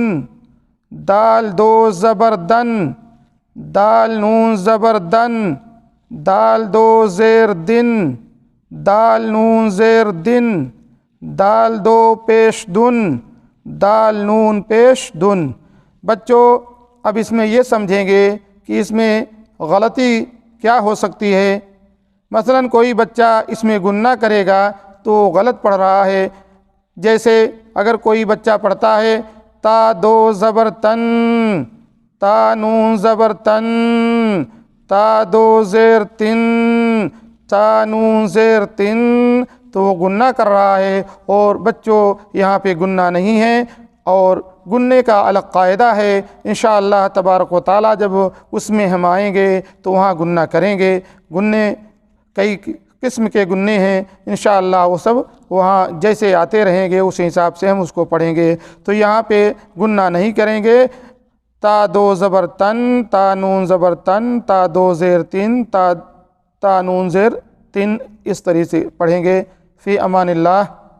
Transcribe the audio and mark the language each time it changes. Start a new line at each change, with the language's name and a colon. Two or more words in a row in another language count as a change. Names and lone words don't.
Urdu: دال دو زبر دن، دال نون زبر دن، دال دو زیر دن، دال نون زیر دن، دال دو پیش دن، دال نون پیش دن. بچوں، اب اس میں یہ سمجھیں گے کہ اس میں غلطی کیا ہو سکتی ہے. مثلا کوئی بچہ اس میں گننا کرے گا تو غلط پڑھ رہا ہے. جیسے اگر کوئی بچہ پڑھتا ہے تا دو زبر تن، تا نون زبر تن، تا دو زیر تن، تا نون زیر تن، تو وہ گننا کر رہا ہے. اور بچوں، یہاں پہ گننا نہیں ہے، اور گننے کا الگ قاعدہ ہے.
Arabic: انشاءاللہ تبارک و تعالی
Urdu: جب اس میں ہم آئیں گے تو وہاں گننا کریں گے. گننے کئی قسم کے گننے ہیں، انشاءاللہ وہ سب وہاں جیسے آتے رہیں گے اس حساب سے ہم اس کو پڑھیں گے. تو یہاں پہ گننا نہیں کریں گے. تا دو زبر تن، تا نون زبر تن، تا دو زیر تن، تا نون زیر تن، اس طریقے سے پڑھیں گے.
Arabic: فی امان اللہ.